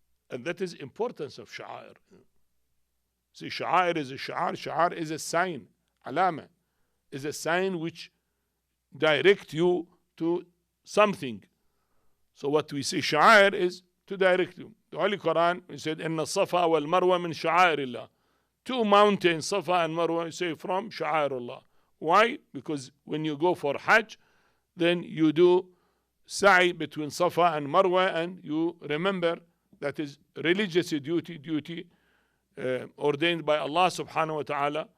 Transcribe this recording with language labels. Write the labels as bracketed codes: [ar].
[en] And that is importance of sha'air. See, sha'air is a sha'ar. Sha'ar is a sign. Alama is a sign which direct you to something. So what we say sha'air is to direct you. The Holy Quran, we said, [ar] إِنَّ الصَّفَا وَالْمَرْوَ مِنْ شَعَائِرِ اللَّهِ. [en] Two mountains, Safa and Marwa, you say from sha'air Allah. Why? Because when you go for Hajj, then you do sa'i between Safa and Marwa, and you remember that is religious duty ordained by Allah subhanahu wa ta'ala.